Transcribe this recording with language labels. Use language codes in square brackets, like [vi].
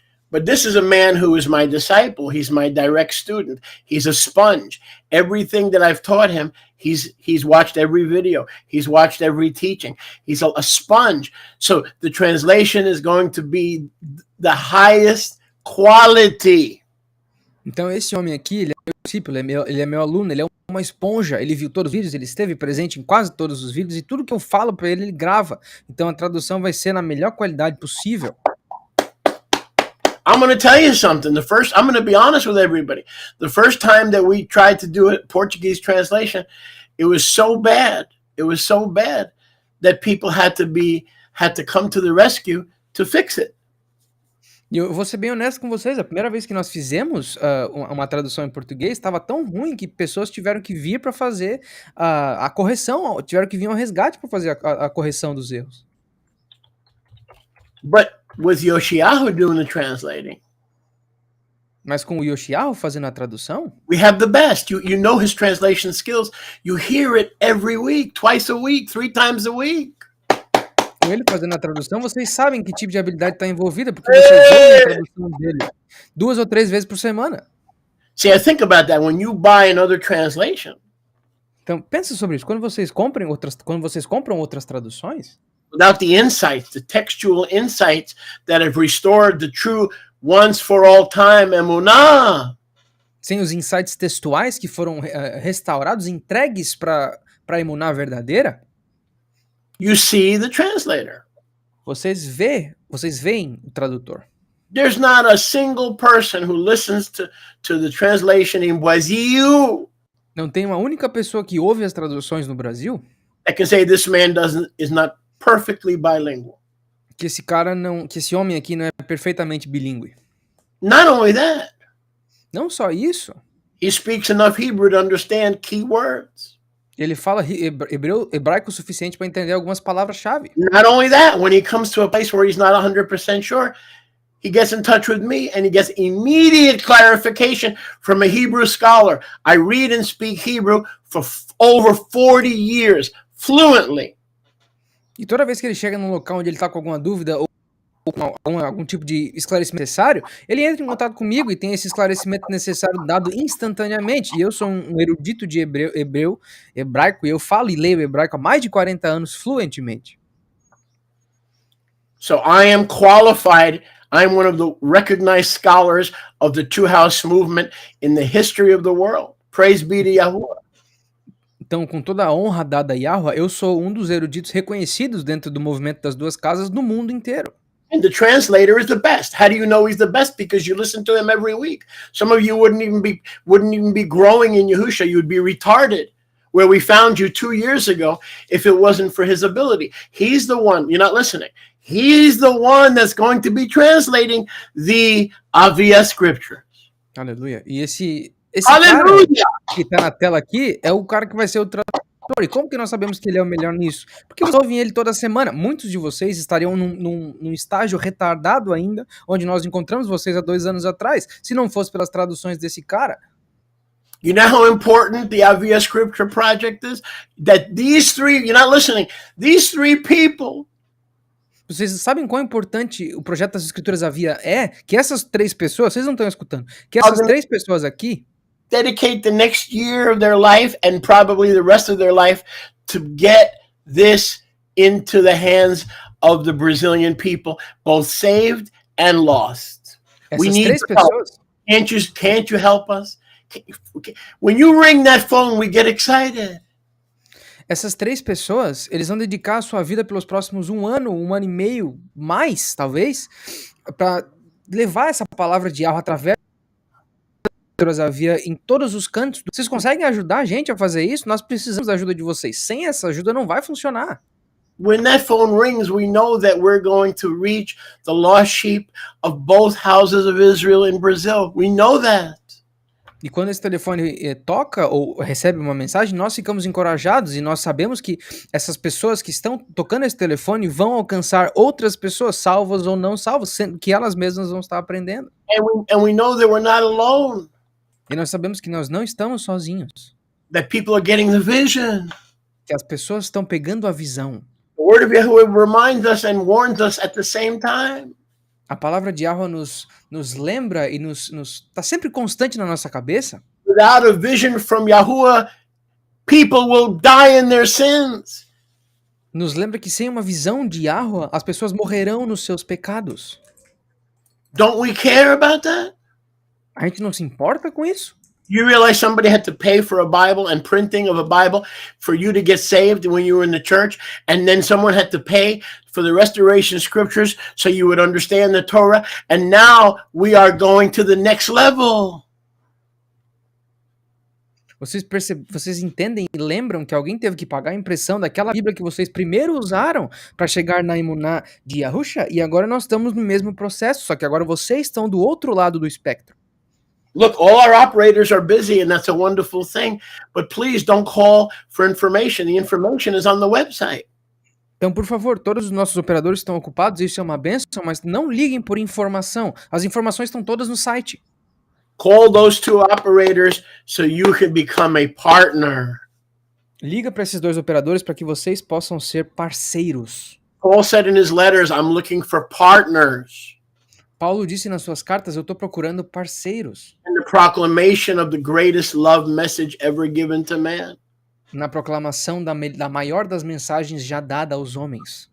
[en] But this is a man who is my disciple. He's my direct student. He's a sponge. Everything that I've taught him, he's watched every video. He's watched every teaching. He's a sponge. So the translation is going to be the highest quality. [pt] Então esse homem aqui, ele é meu discípulo, ele é meu aluno, ele é uma esponja, ele viu todos os vídeos, ele esteve presente em quase todos os vídeos e tudo que eu falo para ele, ele grava. Então a tradução vai ser na melhor qualidade possível. [en] I'm going to tell you something. I'm going to be honest with everybody. The first time that we tried to do a Portuguese translation, it was so bad. It was so bad that people had to come to the rescue to fix it. [pt] E eu vou ser bem honesto com vocês, a primeira vez que nós fizemos uma tradução em português, estava tão ruim que pessoas tiveram que vir para fazer a correção, tiveram que vir ao resgate para fazer a correção dos erros. [en] But with Yoshiyahu doing the translating, [pt] mas com o Yoshiyahu fazendo a tradução, [en] we have the best. You know his translation skills. You hear it every week, twice a week, 3 times a week. [pt] Com ele fazendo a tradução, vocês sabem que tipo de habilidade está envolvida, porque vocês ouvem a tradução dele 2 ou 3 vezes por semana. [en] See, I think about that when you buy another translation. [pt] Então, pensa sobre isso. Quando vocês compram outras traduções, [en] without the insights, the textual insights that have restored the true once for all time emunah. [pt] Sem os insights textuais que foram restaurados, entregues para a emuná verdadeira, [en] you see the translator. [pt] Vocês veem o tradutor. [en] There's not a single person who listens to the translation in Brazil. [pt] Não tem uma única pessoa que ouve as traduções no Brasil [en] that can say this man is not perfectly bilingual. [pt] Que esse homem aqui não é perfeitamente bilíngue. [en] Not only that. [pt] Não só isso. [en] He speaks enough Hebrew to understand key words. [pt] Ele fala hebraico o suficiente para entender algumas palavras-chave. [en] Not only that, when he comes to a place where he's not 100% sure, he gets in touch with me and he gets immediate clarification from a Hebrew scholar. I read and speak Hebrew for over 40 years, fluently. [pt] E toda vez que ele chega num local onde ele está com alguma dúvida ou com algum tipo de esclarecimento necessário, ele entra em contato comigo e tem esse esclarecimento necessário dado instantaneamente. E eu sou um erudito de hebraico, e eu falo e leio hebraico há mais de 40 anos fluentemente. [en] So I am qualified. I'm one of the recognized scholars of the Two House movement in the history of the world. Praise be to Yahuwah. [pt] Então, com toda a honra dada a Yahweh, eu sou um dos eruditos reconhecidos dentro do movimento das duas casas no mundo inteiro. [en] And the translator is the best. How do you know he's the best? Because you listen to him every week. Some of you wouldn't even be growing in Yahusha. You would be retarded. Where we found you 2 years ago, if it wasn't for his ability. He's the one. You're not listening. He's the one that's going to be translating the Avia scriptures. [pt] Aleluia. E esse Aleluia! cara que tá na tela aqui é o cara que vai ser o tradutor. E como que nós sabemos que ele é o melhor nisso? Porque vocês ouvem ele toda semana. Muitos de vocês estariam num estágio retardado ainda, onde nós encontramos vocês há 2 anos atrás, se não fosse pelas traduções desse cara. [en] You know how important the Avia Scripture Project is? That these three, you're not listening, these three people. [pt] Vocês sabem quão importante o projeto das escrituras havia é? Que essas 3 pessoas, vocês não estão escutando, que essas 3 pessoas aqui [en] dedicate the next year of their life and probably the rest of their life to get this into the hands of the Brazilian people, both saved and lost. We [pt] essas [en] need [pt] 3 [en] help. [pt] pessoas, [en] Can't you help us? When you ring that phone, we get excited. [pt] essas 3 pessoas, eles vão dedicar a sua vida pelos próximos 1 ano, 1 ano e meio, mais, talvez, para levar essa palavra de Yahweh através das havia em todos os cantos. Vocês conseguem ajudar a gente a fazer isso? Nós precisamos da ajuda de vocês. Sem essa ajuda não vai funcionar. [en] When that phone rings, we know that we're going to reach the lost sheep of both houses of Israel in Brazil. We know that. [pt] E quando esse telefone toca ou recebe uma mensagem, nós ficamos encorajados e nós sabemos que essas pessoas que estão tocando esse telefone vão alcançar outras pessoas, salvas ou não salvas, sendo que elas mesmas vão estar aprendendo. [en] And we know that we're not alone. [pt] E nós sabemos que nós não estamos sozinhos. [en] That people are getting the vision. [pt] Que as pessoas estão pegando a visão. [en] The word of Yahweh reminds us and warns us at the same time. [pt] A palavra de Yahweh nos lembra e nos tá sempre constante na nossa cabeça. [en] Without a vision from Yahuwah, people will die in their sins. [pt] Nos lembra que sem uma visão de Yahweh, as pessoas morrerão nos seus pecados. [en] Don't we care about that? [pt] A gente não se importa com isso? [en] You realize somebody had to pay for a Bible and printing of a Bible for you to get saved when you were in the church, and then someone had to pay for the restoration scriptures so you would understand the Torah, and now we are going to the next level. [pt] Vocês entendem e lembram que alguém teve que pagar a impressão daquela Bíblia que vocês primeiro usaram para chegar na Emuná de Yahusha, e agora nós estamos no mesmo processo, só que agora vocês estão do outro lado do espectro. [en] Look, all our operators are busy, and that's a wonderful thing. But please don't call for information. The information is on the website. [pt] Então, por favor, todos os nossos operadores estão ocupados, isso é uma bênção, mas não liguem por informação. As informações estão todas no site. [en] Call those 2 operators so you can become a partner. [pt] Liga para esses 2 operadores para que vocês possam ser parceiros. [en] Paul said in his letters, I'm looking for partners. [pt] Paulo disse nas suas cartas, eu estou procurando parceiros. [en] In the proclamation of the greatest love message ever given to man. [pt] Na proclamação da maior das mensagens já dada aos homens.